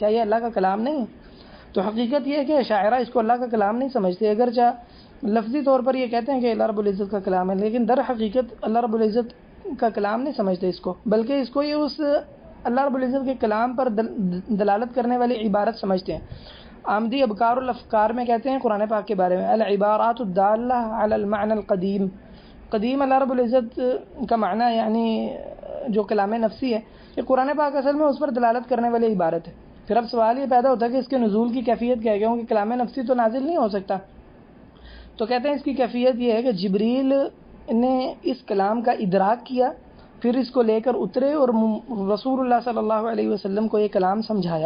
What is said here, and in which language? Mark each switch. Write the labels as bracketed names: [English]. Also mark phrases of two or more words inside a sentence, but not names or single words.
[Urdu] کیا یہ اللہ کا کلام نہیں ہے؟ تو حقیقت یہ ہے کہ اشاعرہ اس کو اللہ کا کلام نہیں سمجھتے، اگرچہ لفظی طور پر یہ کہتے ہیں کہ اللہ رب العزت کا کلام ہے، لیکن در حقیقت اللہ رب العزت کا کلام نہیں سمجھتے اس کو، بلکہ اس کو یہ اس اللہ رب العزت کے کلام پر دلالت کرنے والی عبارت سمجھتے ہیں۔ آمدی ابکار الافکار میں کہتے ہیں قرآن پاک کے بارے میں [Arabic] العبارات الدالہ علی المعنى القدیم، [Urdu] قدیم اللہ رب العزت کا معنی یعنی جو کلام نفسی ہے، یہ قرآن پاک اصل میں اس پر دلالت کرنے والی عبارت ہے۔ پھر اب سوال یہ پیدا ہوتا ہے کہ اس کے نزول کی کیفیت کیا ہے، کیونکہ کلام نفسی تو نازل نہیں ہو سکتا۔ تو کہتے ہیں اس کی کیفیت یہ ہے کہ جبریل نے اس کلام کا ادراک کیا، پھر اس کو لے کر اترے اور رسول اللہ [Arabic] صلی اللہ علیہ وسلم [Urdu] کو یہ کلام سمجھایا۔